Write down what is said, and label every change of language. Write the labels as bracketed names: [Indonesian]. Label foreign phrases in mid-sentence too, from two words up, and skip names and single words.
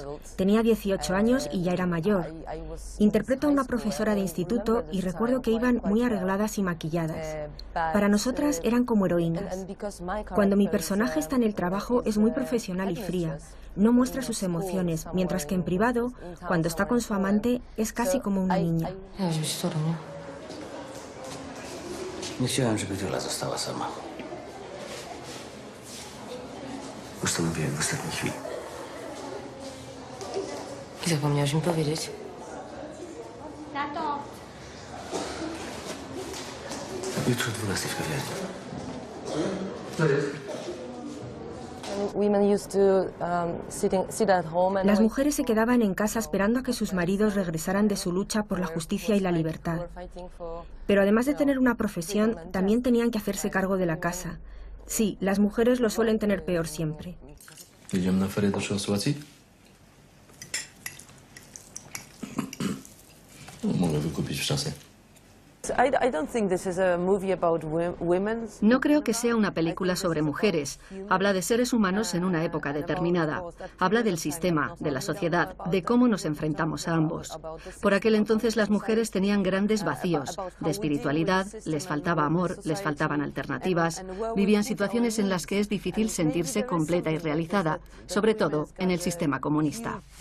[Spanish] Tenía 18 años y ya era mayor. Interpreto a una profesora de instituto y recuerdo que iban muy arregladas y maquilladas. Para nosotras eran como heroínas. Cuando mi personaje está en el trabajo es muy profesional y fría. No muestra sus emociones, mientras que en privado, cuando está con su amante, es casi como una niña. [Polish] Zapomniałaś mi powiedzieć. Tato. Jutro 12 w kawiarni. [Spanish] Las mujeres se quedaban en casa esperando a que sus maridos regresaran de su lucha por la justicia y la libertad. Pero además de tener una profesión, también tenían que hacerse cargo de la casa. Sí, las mujeres lo suelen tener peor siempre. [Polish] Jedziemy na ferie do Czechosłowacji? Mogę wykupić w czasie. [Spanish] No creo que sea una película sobre mujeres. Habla de seres humanos en una época determinada. Habla del sistema, de la sociedad, de cómo nos enfrentamos a ambos. Por aquel entonces las mujeres tenían grandes vacíos de espiritualidad, les faltaba amor, les faltaban alternativas, vivían situaciones en las que es difícil sentirse completa y realizada, sobre todo en el sistema comunista.